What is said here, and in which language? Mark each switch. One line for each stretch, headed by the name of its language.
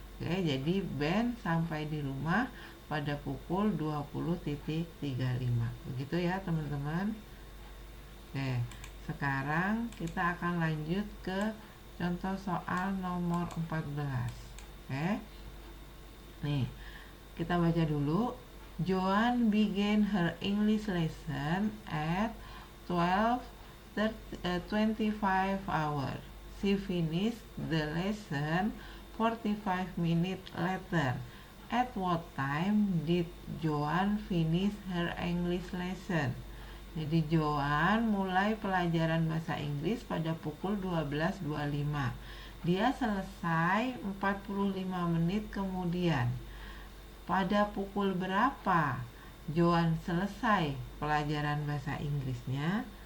Indonesian: Oke, jadi Ben sampai di rumah pada pukul 20.35. Begitu ya teman-teman. Oke, sekarang kita akan lanjut ke contoh soal nomor 14. Oke. Nih, kita baca dulu.
English: Joan began her English lesson at 12:25 hours. She finished the lesson 45 minutes later. At what time did Joan finish her English lesson?
Indonesian: Jadi Joan mulai pelajaran bahasa Inggris pada pukul 12.25. Dia selesai 45 menit kemudian. Pada pukul berapa Joan selesai pelajaran bahasa Inggrisnya?